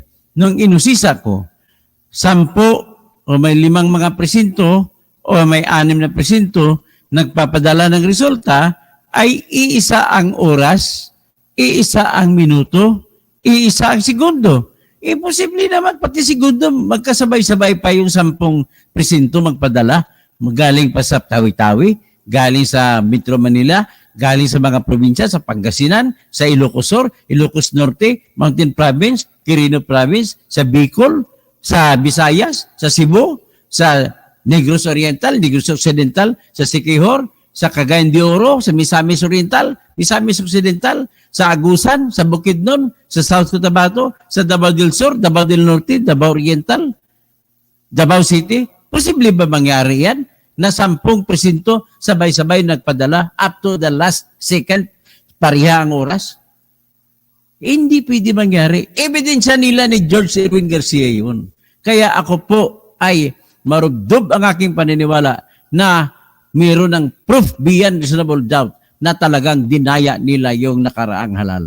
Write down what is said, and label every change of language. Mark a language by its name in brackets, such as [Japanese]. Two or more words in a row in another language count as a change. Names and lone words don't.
[Filipino] Nung inusisa ko, 10 o may 5 mga presinto o may 6 na presinto nagpapadala ng resulta ay iisa ang oras, iisa ang minuto, iisa ang segundo. Imposible naman pati segundo magkasabay-sabay pa yung 10 presinto magpadala. Galing pa sa Tawi-Tawi, galing sa Metro Manila, galing sa mga probinsya, sa Pangasinan, sa Ilocos Sur, Ilocos Norte, Mountain Province, Quirino Province, sa Bicol, sa Visayas, sa Cebu, sa Negros Oriental, Negros Occidental, sa Siquijor, sa Cagayan de Oro, sa Misamis Oriental, Misamis Occidental, sa Agusan, sa Bukidnon, sa South Cotabato, sa Davao del Sur, Davao del Norte, Davao Oriental, Davao City. Posible ba mangyari yan? Na 10 presinto sabay-sabay nagpadala [English] up to the last second, [Filipino] pareha ang oras? Hindi pwede mangyari. Ebidensya nila ni George Erwin Garcia yun. Kaya ako po ay marugdob ang aking paniniwala na mayroon ng [English] proof beyond reasonable doubt [Filipino] na talagang dinaya nila yung nakaraang halalan.